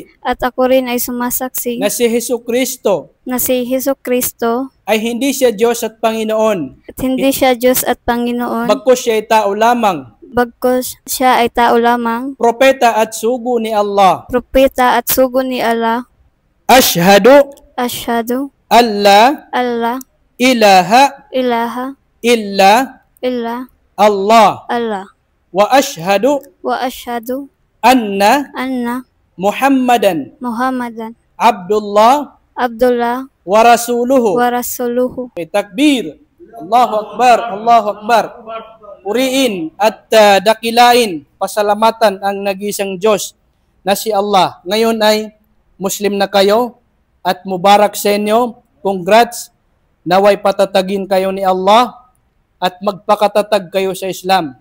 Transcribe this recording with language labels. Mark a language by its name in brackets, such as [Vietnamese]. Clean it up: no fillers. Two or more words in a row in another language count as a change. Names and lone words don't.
[Filipino] At ako rin ay sumasaksi na si Hesukristo na si Hesukristo ay hindi siya Diyos at Panginoon, at hindi siya Diyos at Panginoon, bagkus siya ay tao lamang, bagkus siya ay tao lamang, propeta at sugo ni Allah. propeta at sugo ni Allah. [Arabic] Ashhadu Asyhadu alla alla ilaha ilaha illa illa Allah Allah و أشهد و أشهد anna anna Muhammadan Muhammadan Abdullah Abdullah و رسوله. و رسوله. Takbir. الله أكبر، الله أكبر. [Filipino] Puriin at dakilain, pasalamatan ang nag-iisang Diyos na si Allah. Ngayon ay Muslim na kayo at mubarak sa inyo. Congrats. Naway patatagin kayo ni Allah at magpakatatag kayo sa Islam.